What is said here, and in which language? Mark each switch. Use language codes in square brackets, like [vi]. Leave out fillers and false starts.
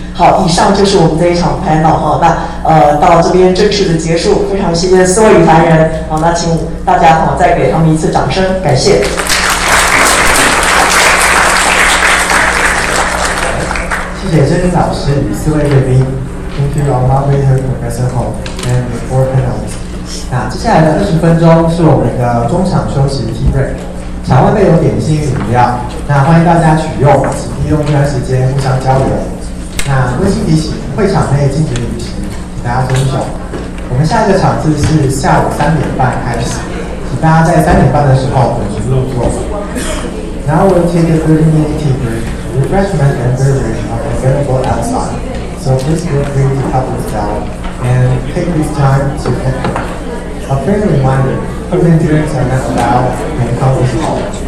[zh] 好，以上就是我们这一场 panel 那到这边正式的结束，非常谢谢4位语坛人那请大家再给他们一次掌声，感谢。谢谢Chen-Ling老师与4位贵宾。 [en] Thank you, our moderator, Professor Huang, and the 4 panelists. [zh] 那接下来的20分钟是我们的中场休息 tea break， 场外备有点心与饮料，那欢迎大家取用，请利用这段时间互相交流。那温馨提醒，会场内禁止饮食，请大家遵守。我们下一个场次是下午3点半开始，请大家在3点半的时候准时入座。 [en] Now we'll take a 30-minute tea break. Refreshment and beverage are available outside, so please feel free to help yourself and take this time to enter. A friendly reminder, food drinks are not allowed in conference hall.